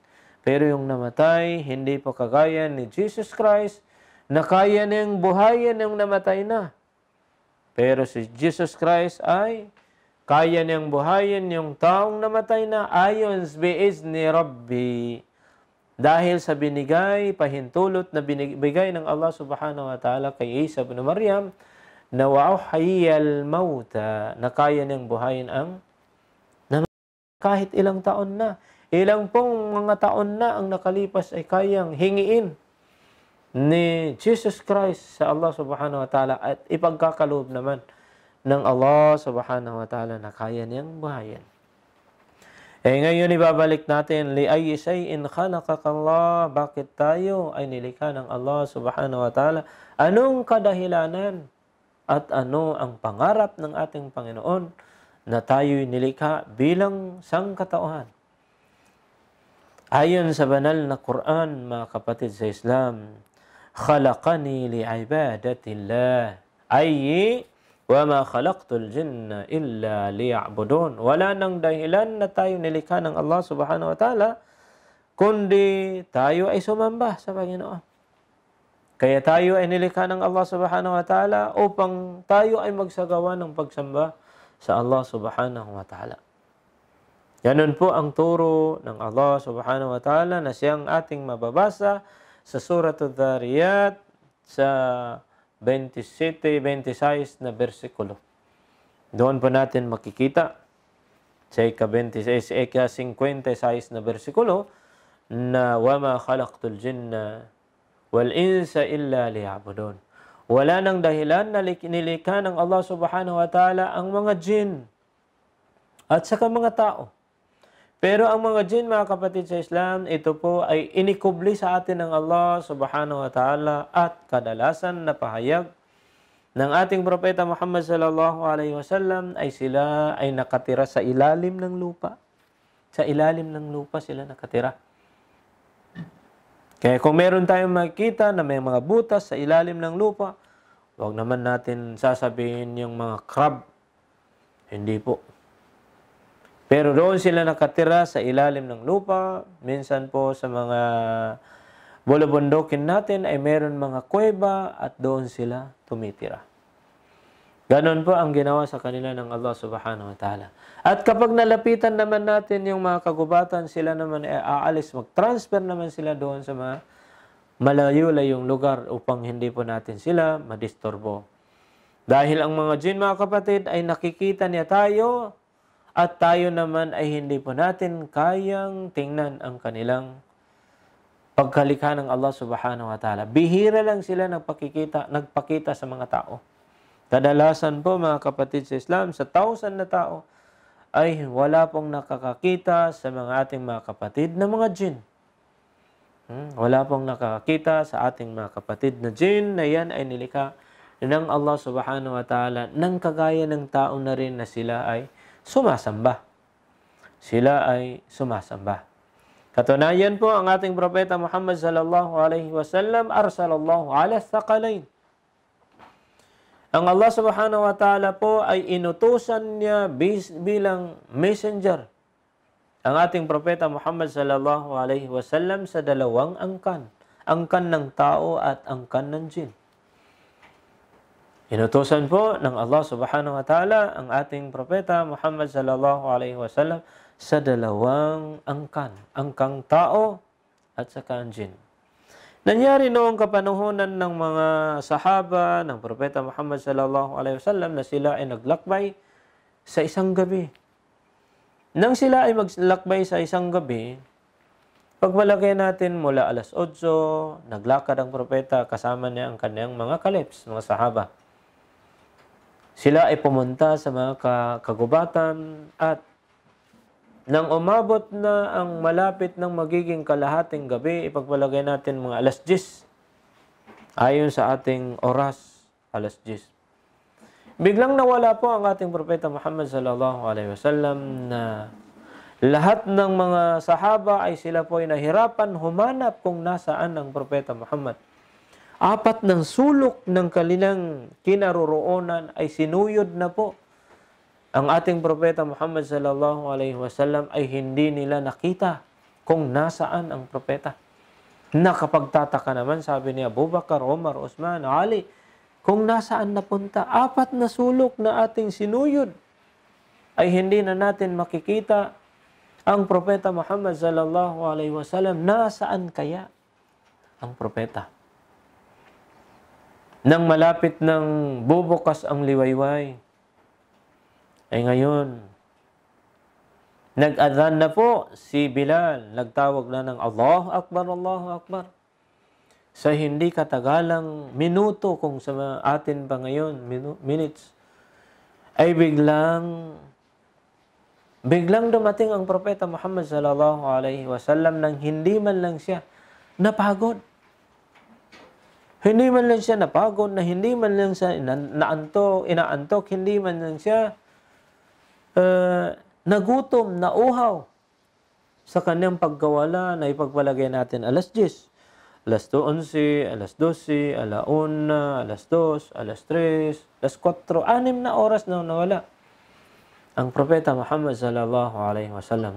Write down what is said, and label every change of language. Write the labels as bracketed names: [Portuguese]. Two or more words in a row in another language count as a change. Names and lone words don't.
[Filipino] Pero yung namatay, hindi pa kagaya ni Jesus Christ na kaya niyang buhayin yung namatay na. Pero si Jesus Christ ay kaya niyang buhayin yung taong namatay na ayon [Arabic] بإذن ربي. [Filipino] Dahil sa binigay, pahintulot na binigay ng [Arabic] الله سبحانه وتعالى [Filipino] kay Isa ibn Maryam na [Arabic] وأحيي الموتى, [Filipino] na kaya niyang buhayin ang kahit ilang taon na. Ilang pong mga taon na ang nakalipas ay kayang hingiin ni Jesus Christ sa [Arabic] الله سبحانه وتعالى [Filipino] at ipagkakaloob naman ng [Arabic] الله سبحانه وتعالى [Filipino] na kaya niyang buhayin. Ngayon ibabalik natin, [Arabic] لأي شيء خلقك الله, [Filipino] bakit tayo ay nilikha ng [Arabic] الله سبحانه وتعالى? [Filipino] Anong kadahilanan at ano ang pangarap ng ating Panginoon na tayo'y nilikha bilang sangkatauhan? Ayon sa banal na Quran, mga kapatid sa Islam, [Arabic] خلقني لعبادة الله أي وما خلقت الجن إلا ليعبدون. [Filipino] Wala nang dahilan na tayo nilikha ng [Arabic] الله سبحانه وتعالى, [Filipino] kundi tayo ay sumamba sa Panginoon. Kaya tayo ay nilikha ng [Arabic] الله سبحانه وتعالى [Filipino] upang tayo ay magsagawa ng pagsamba sa [Arabic] الله سبحانه وتعالى. [Filipino] Ganun po ang turo ng [Arabic] الله سبحانه وتعالى [Filipino] na siyang ating mababasa sa Suratul Dhariyat sa 27-26 na bersikulo. Doon po natin makikita sa ika-56 na bersikulo na [Arabic] وَمَا خَلَقْتُ الْجِنَّ وَالْإِنسَ إِلَّا لِيَعْبُدُونَ. [Filipino] Wala nang dahilan na nilikha ng [Arabic] الله سبحانه وتعالى [Filipino] ang mga jin at saka mga tao. Pero ang mga jin, mga kapatid sa Islam, ito po ay inikubli sa atin ng [Arabic] الله سبحانه وتعالى [Filipino] at kadalasan na pahayag ng ating propeta Muhammad [Arabic] صلى الله عليه وسلم [Filipino] ay sila ay nakatira sa ilalim ng lupa. Sa ilalim ng lupa sila nakatira. Kaya kung meron tayong makikita na may mga butas sa ilalim ng lupa, huwag naman natin sasabihin yung mga crab. Hindi po. Pero doon sila nakatira sa ilalim ng lupa. Minsan po sa mga bulubundukin natin ay meron mga kuweba at doon sila tumitira. Ganon po ang ginawa sa kanila ng [Arabic] الله سبحانه وتعالى. [Filipino] At kapag nalapitan naman natin yung mga kagubatan, sila naman ay aalis, mag-transfer naman sila doon sa mga malayo-layong lugar upang hindi po natin sila madisturbo. Dahil ang mga jin, mga kapatid, ay nakikita niya tayo at tayo naman ay hindi po natin kayang tingnan ang kanilang pagkalikha ng [Arabic] الله سبحانه وتعالى. [Filipino] Bihira lang sila nagpakita sa mga tao. Kadalasan po, mga kapatid sa Islam, sa 1,000 na tao, ay wala pong nakakakita sa mga ating mga kapatid na mga jin. Wala pong nakakakita sa ating mga kapatid na jin na yan ay nilikha ng [Arabic] الله سبحانه وتعالى [Filipino] nang kagaya ng tao na rin na sila ay sumasamba. Sila ay sumasamba. Katunayan po, ang ating propeta Muhammad [Arabic] صلى الله عليه وسلم أرسله الله على الثقلين. [Filipino] Ang [Arabic] الله سبحانه وتعالى [Filipino] po ay inutusan niya bilang messenger ang ating propeta Muhammad [Arabic] صلى الله عليه وسلم [Filipino] sa 2 angkan. Angkan ng tao at angkan ng jin. Inutusan po ng [Arabic] الله سبحانه وتعالى [Filipino] ang ating propeta Muhammad [Arabic] صلى الله عليه وسلم [Filipino] sa dalawang angkan, angkang tao at saka ang jin. Nangyari noong kapanuhunan ng mga sahaba ng Propeta Muhammad [Arabic] صلى الله عليه وسلم [Filipino] na sila ay naglakbay sa isang gabi. Nang sila ay maglakbay sa isang gabi, pagmalagay natin mula alas 8, naglakad ang propeta kasama niya ang kanyang mga kalips, mga sahaba. Sila ay pumunta sa mga kagubatan at nang umabot na ang malapit ng magiging kalahating gabi, ipagpalagay natin mga alas 10. Ayon sa ating oras, alas 10. Biglang nawala po ang ating propeta Muhammad [Arabic] صلى الله عليه وسلم [Filipino] na lahat ng mga sahaba ay sila po ay nahirapan humanap kung nasaan ang propeta Muhammad. 4 ng sulok ng kanilang kinaroroonan ay sinuyod na po. Ang ating propeta Muhammad [Arabic] صلى الله عليه وسلم [Filipino] ay hindi nila nakita kung nasaan ang propeta. Nakapagtataka naman, sabi ni Abu Bakar, Umar, Uthman, Ali, kung nasaan napunta. 4 na sulok na ating sinuyod ay hindi na natin makikita ang propeta Muhammad [Arabic] صلى الله عليه وسلم. [Filipino] Nasaan kaya ang propeta? Nang malapit ng bubukas ang liwayway, ay ngayon, nag-adhan na po si Bilal. Nagtawag na ng [Arabic] الله أكبر الله أكبر. [Filipino] Sa hindi katagalang minuto, kung sa atin pa ngayon, minutes, ay biglang dumating ang propeta Muhammad [Arabic] صلى الله عليه وسلم [Filipino] nang hindi man lang siya napagod. Hindi man lang siya napagod, na hindi man lang siya inaantok, hindi man lang siya nagutom, nauhaw sa kanyang pagkawala na ipagpalagay natin alas 10, alas 11, alas 12, alas 1, alas 2, alas 3, alas 4, 6 na oras na nawala ang propeta Muhammad [Arabic] صلى الله عليه وسلم.